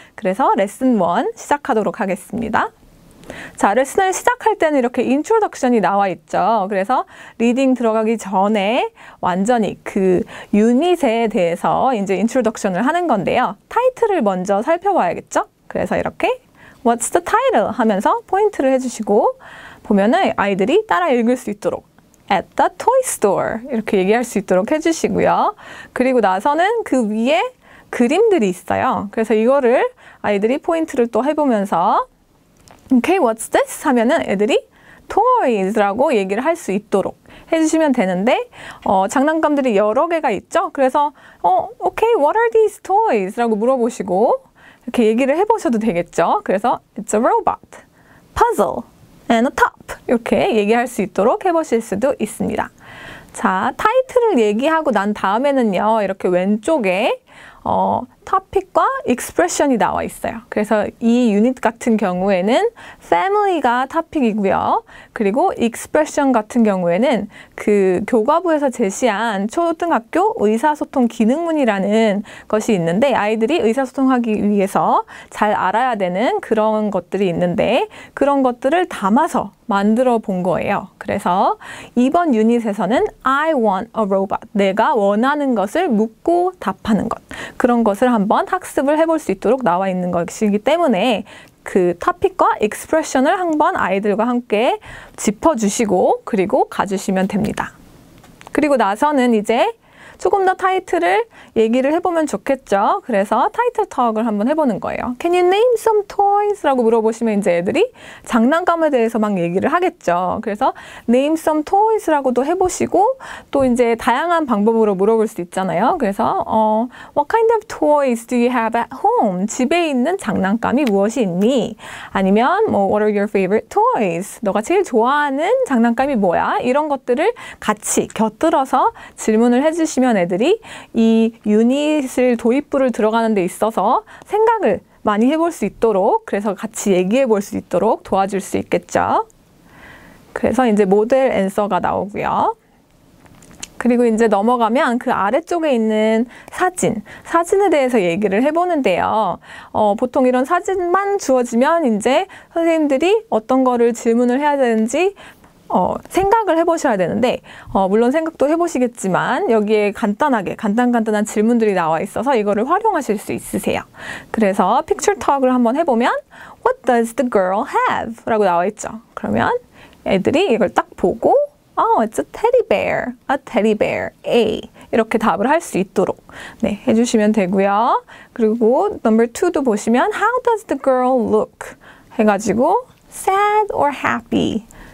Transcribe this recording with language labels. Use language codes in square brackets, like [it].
[ko] 그래서 레슨 1 시작하도록 하겠습니다. 자, 레슨을 시작할 때는 이렇게 인트로덕션이 나와 있죠. 그래서 리딩 들어가기 전에 완전히 그 유닛에 대해서 이제 인트로덕션을 하는 건데요. 타이틀을 먼저 살펴봐야겠죠? 그래서 이렇게 [en] What's the title? [ko] 하면서 포인트를 해주시고 보면은 아이들이 따라 읽을 수 있도록 [en] At the toy store [ko] 이렇게 얘기할 수 있도록 해주시고요. 그리고 나서는 그 위에 그림들이 있어요. 그래서 이거를 아이들이 포인트를 또 해보면서 [en] Okay, what's this? [ko] 하면은 애들이 toys라고 얘기를 할 수 있도록 해주시면 되는데 장난감들이 여러 개가 있죠? [en] 그래서 Okay, what are these toys? [ko] 라고 물어보시고 이렇게 얘기를 해보셔도 되겠죠? 그래서 [en] It's a robot, puzzle, and a top [ko] 이렇게 얘기할 수 있도록 해보실 수도 있습니다. 자, 타이틀을 얘기하고 난 다음에는요, 이렇게 왼쪽에 토픽과 expression이 나와 있어요. 그래서 이 유닛 같은 경우에는 family가 토픽이고요. 그리고 expression 같은 경우에는 그 교과부에서 제시한 초등학교 의사소통 기능문이라는 것이 있는데 아이들이 의사소통하기 위해서 잘 알아야 되는 그런 것들이 있는데 그런 것들을 담아서 만들어 본 거예요. 그래서 이번 유닛에서는 [en] I want a robot. [ko] 내가 원하는 것을 묻고 답하는 것. 그런 것을 한번 학습을 해볼 수 있도록 나와 있는 것이기 때문에 그 토픽과 익스프레션을 한번 아이들과 함께 짚어주시고 그리고 가주시면 됩니다. 그리고 나서는 이제 조금 더 타이틀을 얘기를 해보면 좋겠죠. 그래서 타이틀 턱을 한번 해보는 거예요. [en] Can you name some toys? [ko] 라고 물어보시면 이제 애들이 장난감에 대해서 막 얘기를 하겠죠. 그래서 [en] name some toys [ko] 라고도 해보시고 또 이제 다양한 방법으로 물어볼 수 있잖아요. [en] 그래서 What kind of toys do you have at home? [ko] 집에 있는 장난감이 무엇이 있니? 아니면 뭐 [en] What are your favorite toys? [ko] 너가 제일 좋아하는 장난감이 뭐야? 이런 것들을 같이 곁들여서 질문을 해주시면 애들이 이 유닛을 도입부를 들어가는 데 있어서 생각을 많이 해볼 수 있도록 그래서 같이 얘기해 볼 수 있도록 도와줄 수 있겠죠. 그래서 이제 모델 앤서가 나오고요. 그리고 이제 넘어가면 그 아래쪽에 있는 사진에 대해서 얘기를 해보는데요. 보통 이런 사진만 주어지면 이제 선생님들이 어떤 거를 질문을 해야 되는지 생각을 해보셔야 되는데 물론 생각도 해보시겠지만 여기에 간단한 질문들이 나와 있어서 이거를 활용하실 수 있으세요. 그래서 픽처 톡을 한번 해보면 [en] What does the girl have? [ko] 라고 나와 있죠. 그러면 애들이 이걸 딱 보고 [en] It's a teddy bear, A [ko] 이렇게 답을 할 수 있도록 해주시면 되고요. 그리고 [en] number [ko] 2도 보시면 [en] How does the girl look? [ko] 해가지고 [en] sad or happy?